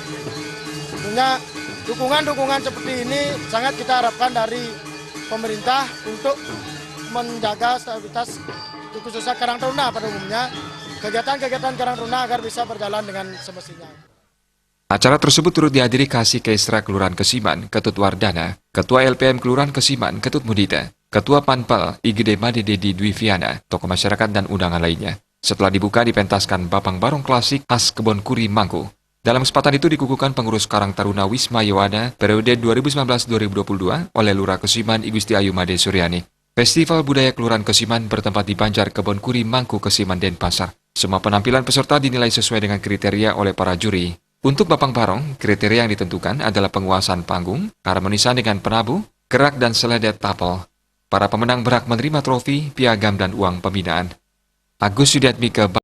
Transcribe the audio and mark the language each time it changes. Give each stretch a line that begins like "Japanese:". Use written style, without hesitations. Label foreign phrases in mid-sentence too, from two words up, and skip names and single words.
Indonesian: Tentunya dukungan-dukungan seperti ini sangat kita harapkan dari pemerintah untuk menjaga stabilitas khususnya Karang Taruna pada umumnya, kegiatan-kegiatan Karang Taruna agar bisa berjalan dengan semestinya. Acara tersebut turut dihadiri Kasih Kesra Kelurahan Kesiman, Ketut Wardana, Ketua LPM Kelurahan Kesiman, Ketut Mudita, Ketua Panpel IGD Made Dedi Dwi Viana, tokoh masyarakat dan undangan lainnya. Setelah dibuka dipentaskan Bapang Barong Klasik khas Kebonkuri Mangku. Dalam kesempatan itu dikukuhkan pengurus Karang Taruna Wisma Yowana periode 2019-2022 oleh Lurah Kesiman I Gusti Ayu Made Suryani. Festival Budaya Kelurahan Kesiman bertempat di Banjar Kebonkuri Mangku, Kesiman, Denpasar. Semua penampilan peserta dinilai sesuai dengan kriteria oleh para juri. Untuk Bapang Barong, kriteria yang ditentukan adalah penguasaan panggung, harmonisan dengan penabuh, gerak dan seledet tapel. Para pemenang berhak menerima trofi, piagam dan uang pembinaan. Agus Sudiatmika